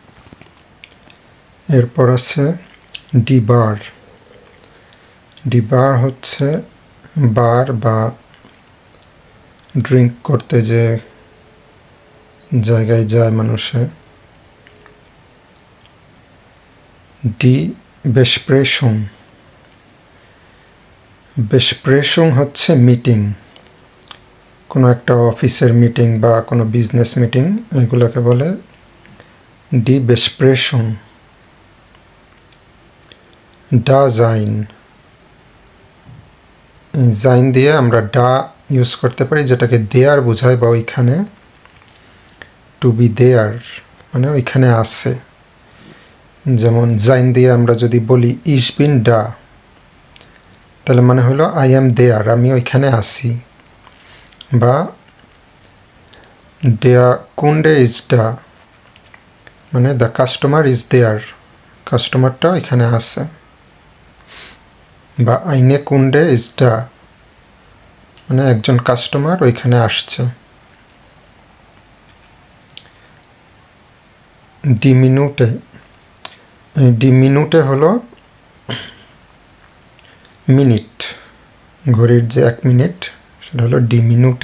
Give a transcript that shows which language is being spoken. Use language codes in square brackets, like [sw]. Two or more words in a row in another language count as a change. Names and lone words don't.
[bn] এরপর আছে ডিবার হচ্ছে বার বা ড্রিঙ্ক করতে যে জায়গায় যায় মানুষে। besprechung হচ্ছে মিটিং, কোনো একটা অফিসের মিটিং বা কোনো [en] business meeting, [bn] এগুলোকে বলে [de] die Besprechung। [bn] sein দিয়ে আমরা ডা ইউজ করতে পারি, যেটাকে দেয়ার বোঝায় বা ওইখানে, [en] to be there [bn] মানে ওইখানে আছে। যেমন sein দিয়ে আমরা যদি বলি [de] ich bin da, [bn] তাহলে মানে হলো [en] I am there, [bn] আমি ওইখানে আছি। বা [de] der Kunde ist da [bn] মানে [en] the customer is there, [bn] কাস্টমারটা এখানে আছে। বা [de] eine Kunde ist da [bn] মানে একজন কাস্টমার ওইখানে আসছে। [de] die Minute [bn] হলো মিনিট, ঘড়ির যে 1 মিনিট সেটা হলো [de] die Minute।